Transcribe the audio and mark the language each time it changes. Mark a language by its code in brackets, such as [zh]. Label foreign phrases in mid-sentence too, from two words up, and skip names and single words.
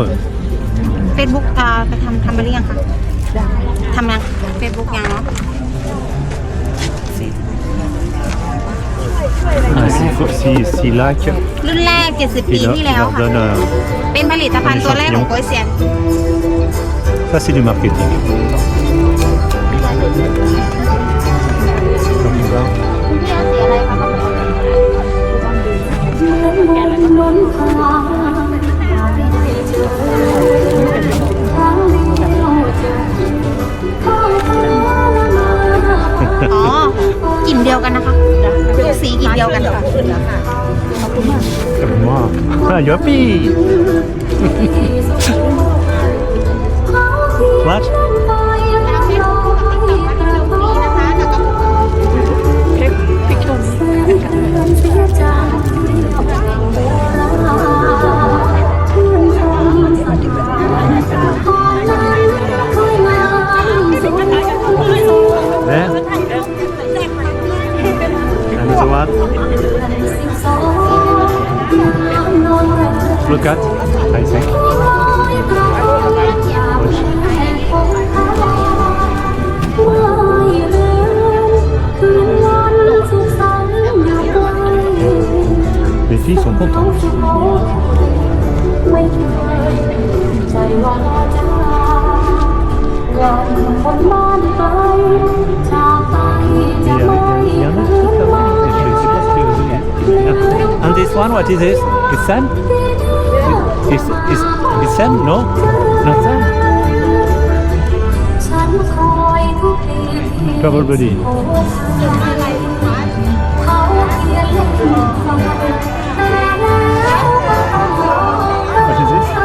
[th] เฟซบุ๊กไปทำไปหรือยังคะทำยังเฟซบุ๊กยังเนาะ [fr] si like, [th] รุ่นแรก 70 ปีที่ [fr] il [th] แล้ว [fr] leur [th] ค่ะ [fr] donne. [th] เป็นผลิตภัณฑ์ตัวแรกของโกยเซียน [fr] Ça, c'est du marketing. Comme ça. [th] อ๋อกลิ่นเดียวกันนะคะทุกสีกลิ่นเดียวกันค่ะ [fr] Comme moi. Ah, youpi! [en] What? [th] เค้กพริกชม [en] There? Another one? Look at, I think. [fr] Les filles sont contentes. Il y en a qui sont pas mal, mais je sais pas ce que. [en] And this one, what is this? It's sand? It's sand? No? Not sand? Travel Buddy. What is this?